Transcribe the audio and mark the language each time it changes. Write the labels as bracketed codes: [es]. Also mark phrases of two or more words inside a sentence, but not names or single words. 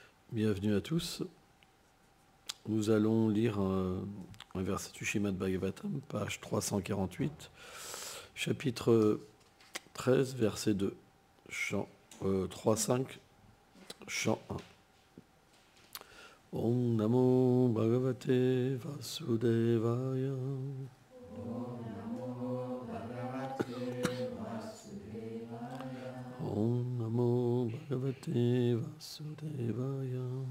[fr] Bienvenue à tous. Nous allons lire un verset du Srimad Bhagavatam, page 348, chapitre 13, verset 2, chant 3-5, chant 1. [sa] Om Namo Bhagavate Vasudevaya. Om Namo Bhagavate Vasudevaya.